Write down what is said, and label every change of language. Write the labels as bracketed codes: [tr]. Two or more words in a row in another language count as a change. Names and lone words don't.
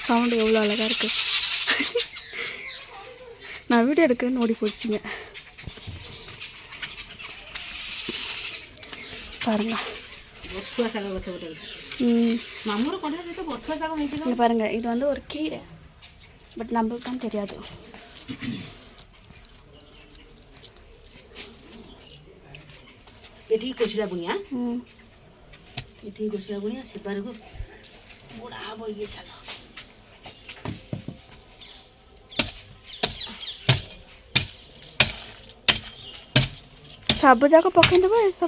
[ta] சவுண்டு எவ்வளோ அழகாக இருக்குது. நான் வீடியோ எடுக்கிறேன்னு ஓடி போச்சுங்க. பாருங்க இங்கே பாருங்கள் இது வந்து ஒரு கீரை. பட் நம்மளுக்கு தான் தெரியாது. [or] ଏଠିକି କୋଶିଲା ବୁଣିଆ ଏଠିକି କୋଶିଲା ବୁଣିଆ ସେପାରକୁ ବୁଢ଼ା ହବ ଇଏ ଶାଗ ସବୁ ଯାକ ପକେଇଦେବ ଏସବୁ